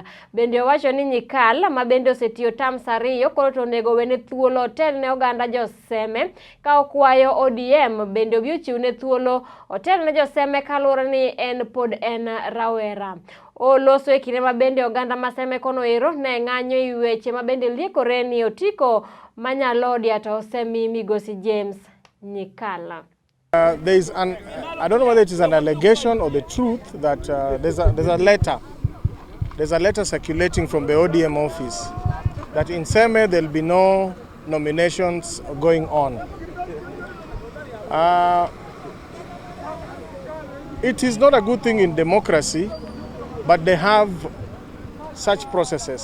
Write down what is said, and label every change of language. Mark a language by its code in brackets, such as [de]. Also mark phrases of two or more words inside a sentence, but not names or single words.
[luo] Bende owacho ni Nyikal ma bende osetiyo terms ariyo koro to onego wene thuolo otel ne oganda jo Seme ka okwayo ODM bende obi ochiwne thuolo otel ne jo Seme kaluwore ni en pod en rawera. Oloso e kinde mabende oganda ma Seme kono ero ne ng'anyo e weche mabende liekore ni otiko manyalodia to osemi migosi James Nyikala. [en] There's I don't know whether it is an allegation or the truth that there's a letter. There's a letter circulating from the ODM office that in Seme there'll be no nominations going on. It is not a good thing in democracy, but they have such processes.